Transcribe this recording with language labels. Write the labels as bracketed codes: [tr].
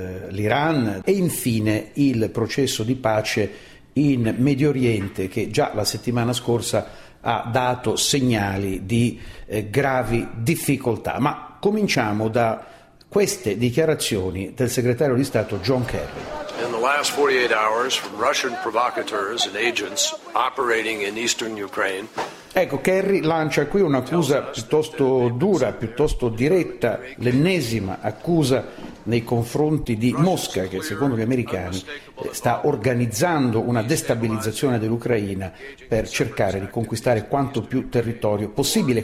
[it] l'Iran e infine il processo di pace in Medio Oriente, che già la settimana scorsa ha dato segnali di gravi difficoltà. Ma cominciamo da queste dichiarazioni del segretario di Stato John Kerry. [en] In the last 48 hours, Russian provocateurs and agents operating in eastern Ukraine. [it] Ecco, Kerry lancia qui un'accusa piuttosto dura, piuttosto diretta, l'ennesima accusa nei confronti di Mosca, che secondo gli americani sta organizzando una destabilizzazione dell'Ucraina per cercare di conquistare quanto più territorio possibile.